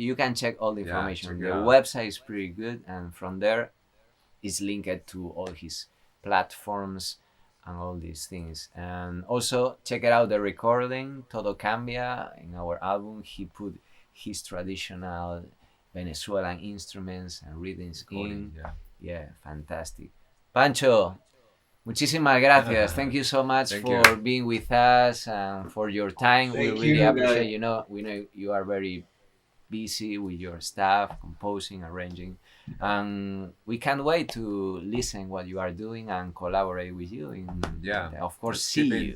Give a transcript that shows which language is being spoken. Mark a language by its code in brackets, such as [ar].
[en] You can check all the information. The website is pretty good, and from there, it's linked to all his platforms and all these things. And also check it out, the recording Todo Cambia. In our album, he put his traditional Venezuelan instruments and rhythms in. Yeah, fantastic. [es] Pancho, muchísimas gracias. [en] Thank you so much for being with us and for your time. We really appreciate. We know you are very busy with your staff, composing, arranging, and we can't wait to listen what you are doing and collaborate with you. Of course, see you.